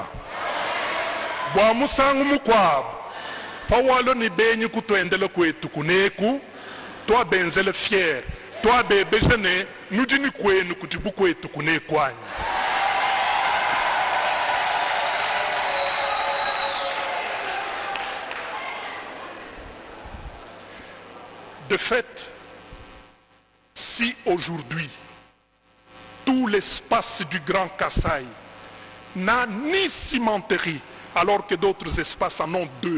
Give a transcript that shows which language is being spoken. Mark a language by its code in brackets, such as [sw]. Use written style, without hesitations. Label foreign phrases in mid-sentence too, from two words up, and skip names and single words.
[lua] bwa musangu mukwabo pawalo ni benyi kutwendele kwetu kuneku twa benzele fier twa bebejene nujini kwenu kutibu kwetu kunekwanyi. [fr] De fait, si aujourd'hui tout l'espace du Grand Kasaï n'a ni cimenterie, alors que d'autres espaces en ont deux.